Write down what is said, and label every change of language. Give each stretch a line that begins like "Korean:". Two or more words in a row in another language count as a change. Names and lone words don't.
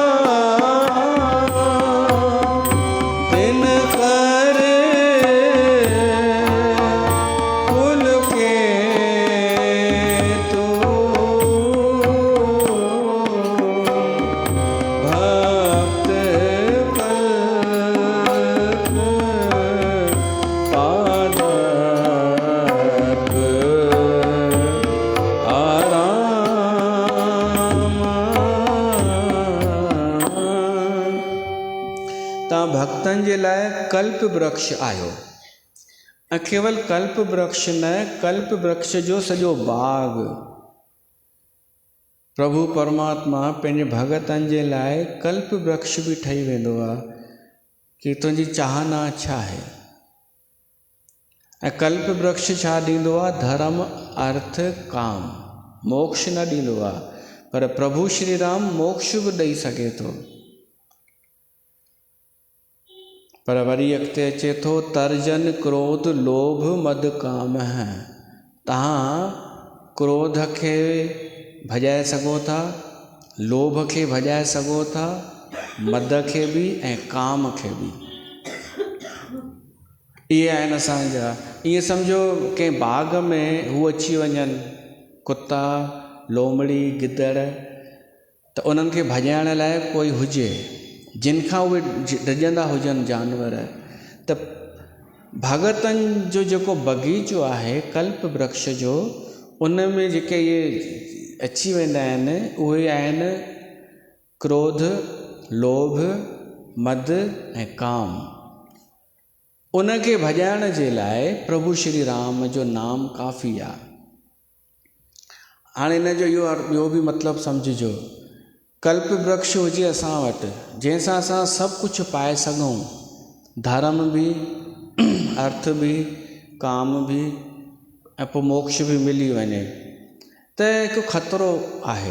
Awadhi: दिन कर कुल के तू भक्त कल्प पादप आराम।
Sindhi: तव्हां भक्तनि जे लाइ कल्प वृक्ष आहियो, ऐं केवल कल्प वृक्ष न, कल्प वृक्ष जो सॼो बाग प्रभु परमात्मा पंहिंजे भगतनि जे लाइ कल्प वृक्ष बि ठही वेंदो आहे कि तुंहिंजी चाहना छा आहे। ऐं कल्प वृक्ष छा ॾींदो आहे? धर्म, अर्थ, काम, मोक्ष न ॾींदो आहे, पर प्रभु श्री राम मोक्ष बि ॾेई सघे थो। पर वरी अॻिते अचे थो,
Awadhi: तर्जन क्रोध लोभ मद काम है।
Sindhi: तव्हां क्रोध खे भॼाए सघो था, लोभ खे भॼाए सघो था, मद खे बि ऐं काम खे बि। इहे आहिनि असांजा। ईअं सम्झो कंहिं बाग़ में हू अची वञनि, कुता, लोमड़ी, गिदड़, त उन्हनि खे भॼाइण लाइ कोई हुजे जिन खां उहे डिॼंदा हुजनि जानवर, त भगतनि जो जेको बगीचो आहे कल्प वृक्ष जो, उन में जेके इहे अची वेंदा आहिनि उहे आहिनि क्रोध, लोभ, मद ऐं काम। उनखे भॼाइण जे लाइ प्रभु श्री राम जो नाम काफ़ी आहे। हाणे इन जो इहो बि मतिलबु सम्झिजो, कल्प वृक्ष हुजे असां वटि जंहिंसां असां सभु कुझु पाए सघूं, धर्म बि, अर्थ बि, काम बि, ऐं पोइ मोक्ष बि मिली वञे, त हिकु ख़तरो आहे।